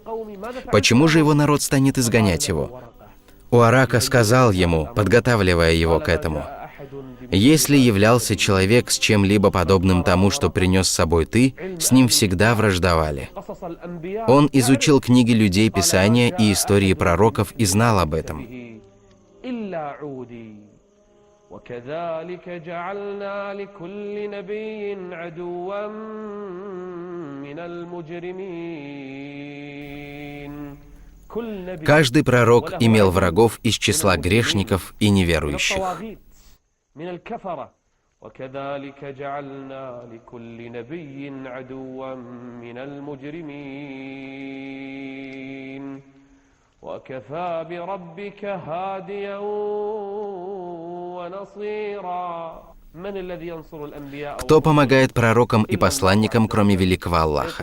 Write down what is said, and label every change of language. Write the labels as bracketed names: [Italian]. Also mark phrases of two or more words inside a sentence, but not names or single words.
[Russian] Почему же его народ станет изгонять его? Уарака сказал ему, подготавливая его к этому: «Если являлся человек с чем-либо подобным тому, что принес с собой ты, с ним всегда враждовали». Он изучил книги людей Писания и истории пророков и знал об этом. [Arabic] وكذلك جعلنا لكل نبي عدوا من المجرمين. [Russian] Каждый пророк имел врагов из числа грешников и неверующих. [Arabic] وكذلك جعلنا لكل نبي عدوا من المجرمين. وكفى بربك هاديا ونصيرا. [Russian] Кто помогает пророкам и посланникам, кроме великого Аллаха?